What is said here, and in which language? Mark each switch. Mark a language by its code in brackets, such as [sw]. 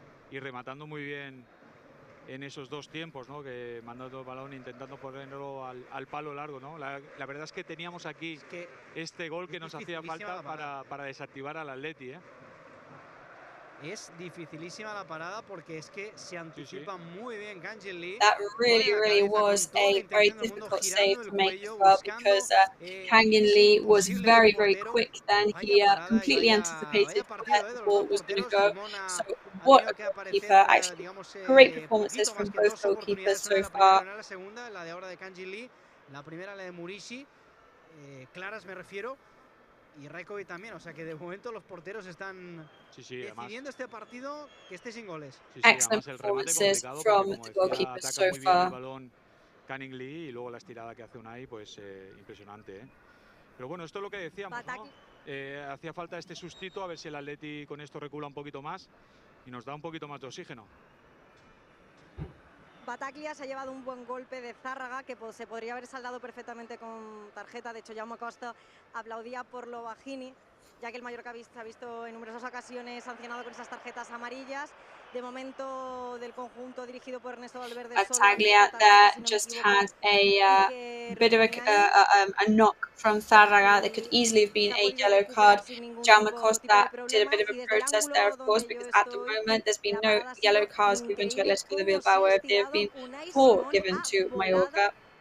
[es] Y rematando muy bien en esos dos tiempos, ¿no? Que mandando el balón, intentando ponerlo al palo largo, ¿no? La verdad es que teníamos aquí este gol que nos hacía falta para desactivar al Atleti, ¿eh? Es dificilísima la parada porque es que se anticipa muy bien Kang-in. [en] That really was a very difficult save to make as well, because Kang-in was very quick then. He completely anticipated where the ball was going to go. So what a goalkeeper, actually. Great performances from both goalkeepers so far. [es] La segunda, la de ahora de Kang-in, la primera la de Murici, claras me refiero. Y Reykjavik también, o sea que de momento los porteros están decidiendo este partido que esté sin goles. [en] Excellent performances from the goalkeepers so far. [es] El balón Kang-in y luego la estirada que hace Unai, pues impresionante, ¿eh? Pero bueno, esto es lo que decíamos, ¿no? Hacía falta este sustito, a ver si el Atleti con esto recula un poquito más y nos da un poquito más de oxígeno. Bataglia se ha llevado un buen golpe de Zárraga que se podría haber saldado perfectamente con tarjeta. De hecho, Jaume Costa aplaudía por lo Bajini, ya que el Mallorca se ha visto en numerosas ocasiones sancionado con esas tarjetas amarillas. De momento, del conjunto dirigido por Ernesto Valverde. [en] Bataglia there just had a bit of a knock from Zárraga. There could easily have been a yellow card. Jaume Costa did a bit of a protest there, of course, because at the moment there's been no yellow cards given to Athletic de Bilbao. There have been 4 given to Mallorca.